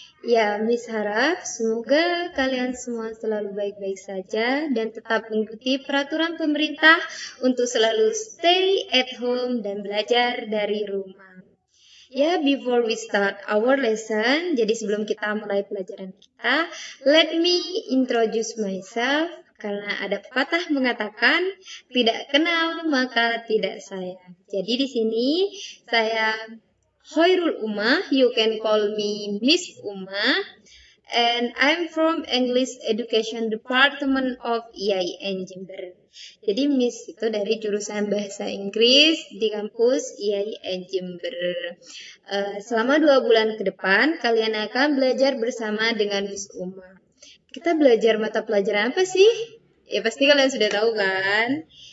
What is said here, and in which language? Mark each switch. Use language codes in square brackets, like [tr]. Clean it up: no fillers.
[id] Ya, Miss harap semoga kalian semua selalu baik-baik saja dan tetap mengikuti peraturan pemerintah untuk selalu [en] stay at home [id] dan belajar dari rumah. [en] Ya, before we start our lesson, [id] jadi sebelum kita mulai pelajaran kita, [en] let me introduce myself. [id] Karena ada pepatah mengatakan, tidak kenal maka tidak sayang. Jadi di sini saya [en] Hoirul Uma, you can call me Miss Uma, and I'm from English Education Department of IAIN Jember. [id] Jadi Miss itu dari jurusan Bahasa Inggris di kampus IAIN Jember. Selama 2 bulan ke depan, kalian akan belajar bersama dengan Miss Uma. Kita belajar mata pelajaran apa sih? Ya pasti kalian sudah tahu kan?